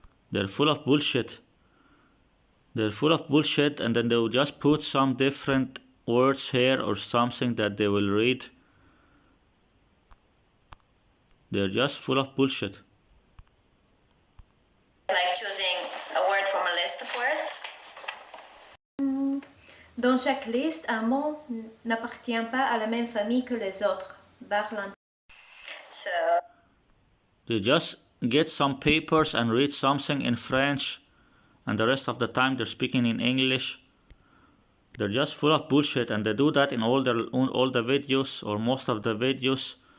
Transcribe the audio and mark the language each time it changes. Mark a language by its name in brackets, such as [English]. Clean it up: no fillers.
[English] They're full of bullshit. They're full of bullshit, and then they will just put some different words here or something that they will read. They're just full of bullshit. like choosing a word from a list of words. [French] Dans chaque liste, un mot n'appartient pas à la même famille que les autres. [English] So They just get some papers and read something in French, and the rest of the time they're speaking in English. They're just full of bullshit, and they do that in all the videos or most of the videos.